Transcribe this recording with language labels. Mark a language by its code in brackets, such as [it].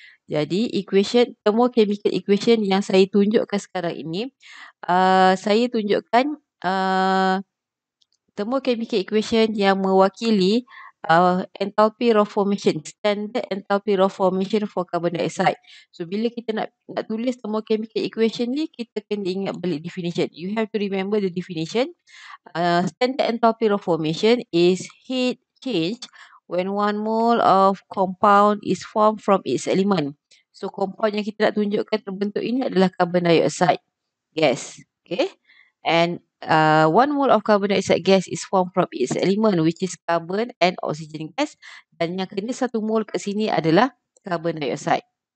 [ms] Jadi thermochemical equation yang saya tunjukkan sekarang ini, saya tunjukkan thermochemical equation yang mewakili [en] enthalpy of formation, standard enthalpy of formation for carbon dioxide. [ms] So bila kita nak tulis thermochemical equation ni, kita kena ingat balik definition. [en] You have to remember the definition. Standard enthalpy of formation is heat change when 1 mole of compound is formed from its element. [ms] So compound yang kita nak tunjukkan terbentuk ini adalah carbon dioxide gas. Okay. [en] And 1 mole of carbon dioxide gas is formed from its element which is carbon and oxygen gas. [ms] Dan yang kena 1 mole kat sini adalah carbon dioxide.